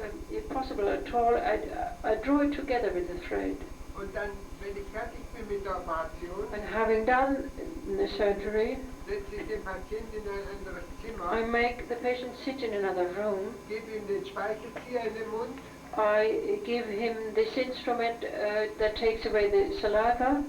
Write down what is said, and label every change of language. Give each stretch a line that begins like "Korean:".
English: if possible at all, I draw it together with the thread.
German: Und dann, wenn ich fertig bin mit der Operation,
English: and having done the surgery,
German: setze ich den Patienten in ein anderes Zimmer.
English: I make the patient sit in another room.
German: Gebe ihm den Speichelzieher in den Mund.
English: I give him this instrument that takes away the saliva.